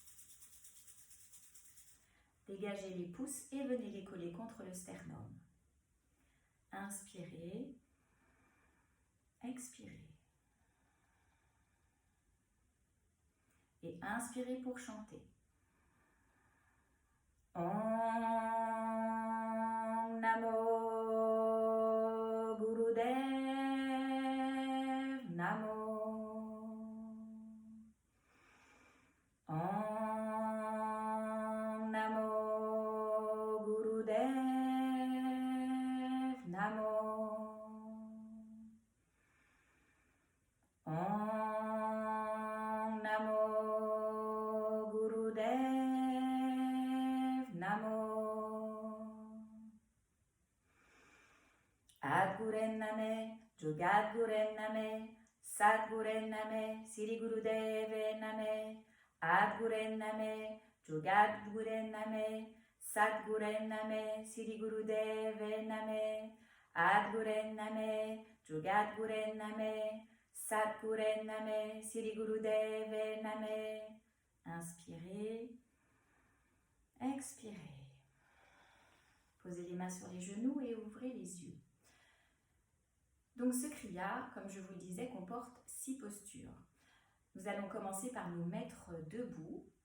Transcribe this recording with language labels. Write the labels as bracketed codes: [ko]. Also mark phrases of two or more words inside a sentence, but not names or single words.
[fr] Dégagez les pouces et venez les coller contre le sternum. Inspirez, expirez. Et inspirez pour chanter. [pa] ਓਂ ਨਮੋ ਗੁਰਦੇਵ ਨਮੋ. ਓਂ ਨਮੋ ਗੁਰਦੇਵ ਨਮੋ. ਓਂ ਨਮੋ ਗੁਰਦੇਵ ਨਮੋ. ਆਦਿ ਗੁਰੇ ਨਮਹ ਜੁਗਾਦਿ ਗੁਰੇ ਨਮਹ ਸਤਿਗੁਰੇ ਨਮਹ ਸਿਰੀ ਗੁਰਦੇਵੇ ਨਮਹ. ਆਦਿ ਗੁਰੇ ਨਮਹ ਜੁਗਾਦਿ ਗੁਰੇ ਨਮਹ ਸਤਿਗੁਰੇ ਨਮਹ ਸਿਰੀ ਗੁਰਦੇਵੇ ਨਮਹ. ਆਦਿ ਗੁਰੇ ਨਮਹ ਜੁਗਾਦਿ ਗੁਰੇ ਨਮਹ ਸਤਿਗੁਰੇ ਨਮਹ ਸਿਰੀ ਗੁਰਦੇਵੇ ਨਮਹ. [fr] Inspirez, expirez. Posez les mains sur les genoux et ouvrez les yeux. Donc ce kriya, comme je vous le disais, comporte 6 postures. Nous allons commencer par nous mettre debout.